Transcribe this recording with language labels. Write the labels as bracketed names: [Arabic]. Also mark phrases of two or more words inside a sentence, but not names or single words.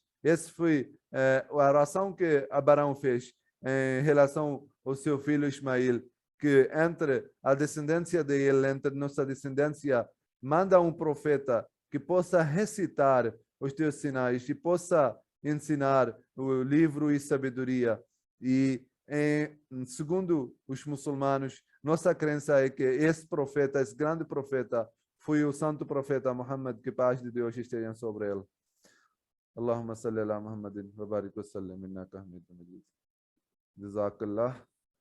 [Portuguese] Essa foi a oração que Abraão fez em relação ao seu filho Ismael, que entre a descendência dele, entre nossa descendência, manda um profeta que possa recitar os teus sinais e possa ensinar o livro e sabedoria. E segundo os muçulmanos, nossa crença é que esse profeta, esse grande profeta, foi o santo profeta Muhammad, que paz de Deus esteja sobre ele. [Arabic] اللهم صل على محمد وبارك وسلم إنك حميد مجيد. [Portuguese] Jazakallah.